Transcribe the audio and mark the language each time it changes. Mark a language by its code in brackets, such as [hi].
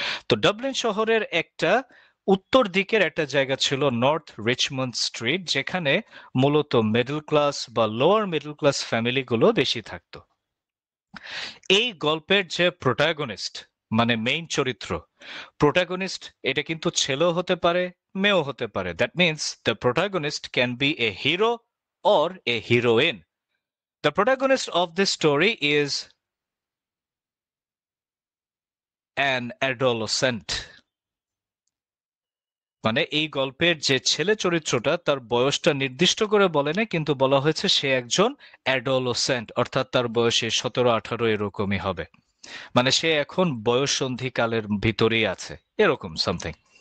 [bn] তো ডাবলিন শহরের একটা উত্তর দিকের একটা জায়গা ছিল নর্থ রিচমন্ড স্ট্রিট, যেখানে মূলত মিডল ক্লাস বা লোয়ার মিডল ক্লাস ফ্যামিলিগুলো বেশি থাকতো। এই গল্পের যে প্রোটাগনিস্ট মানে মেইন চরিত্র, প্রোটাগনিস্ট এটা কিন্তু ছেলেও হতে পারে, মেয়েও হতে পারে। [en] That means the protagonist can be a hero or a heroine. The protagonist of this story is an adolescent. [bn] মানে এই গল্পের যে ছেলে চরিত্রটা, তার বয়সটা নির্দিষ্ট করে বলে না, কিন্তু বলা হয়েছে সে একজন অ্যাডোলেসেন্ট, অর্থাৎ তার বয়সে 17, 18 এরকমই হবে। মানে সে এখন বয়ঃসন্ধিকালের ভিতরেই আছে, এরকম সামথিং।